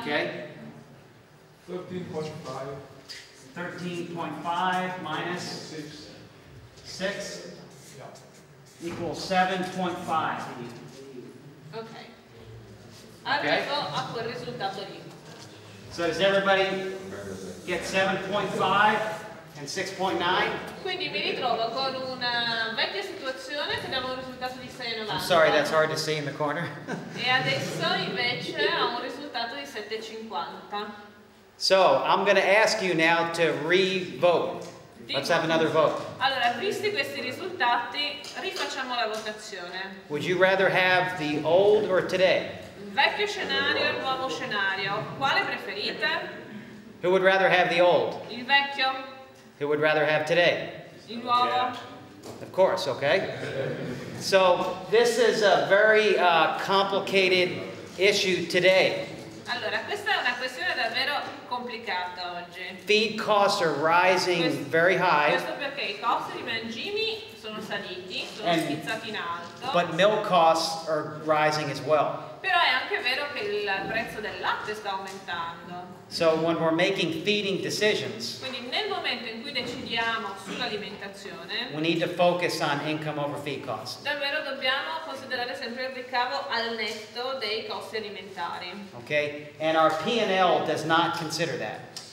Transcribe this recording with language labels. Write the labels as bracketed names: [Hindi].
[English] Okay? 13.5 13.5 minus 6 equals 7.5. Ok. [Italian] Arrivo a quel risultato lì. [English] So does everybody get 7.5 and 6.9? [Italian] Quindi mi ritrovo con una vecchia situazione che dava un risultato di 6,90. [English] I'm sorry, that's hard to see in the corner. [Italian] E adesso invece ho un risultato di 7,50. [English] So I'm going to ask you now to re-vote. Let's have another vote. [Italian] Allora, visti questi risultati, rifacciamo la votazione. [English] Would you rather have the old or today? [Italian] Vecchio scenario e nuovo scenario. Quale preferite? [English] Who would rather have the old? [Italian] Il vecchio? [English] Who would rather have today? [Italian] Il nuovo? [English] Of course, okay? So this is a very complicated issue today. [Italian] Allora, questa è una questione davvero complicata oggi. [English] Feed costs are rising very high, [Italian] Questo perché i costi di mangimi sono saliti, sono [English] And- [Italian] schizzati in alto, [English] but milk costs are rising as well. [Italian] però è anche vero che il prezzo del latte sta aumentando. [English] So when we're making feeding decisions, [Italian] Quindi nel momento in cui decidiamo sull'alimentazione, [English] we need to focus on income over feed costs. [Italian] davvero dobbiamo considerare sempre il ricavo al netto dei costi alimentari. [English] Okay? And our P&L does not consider that.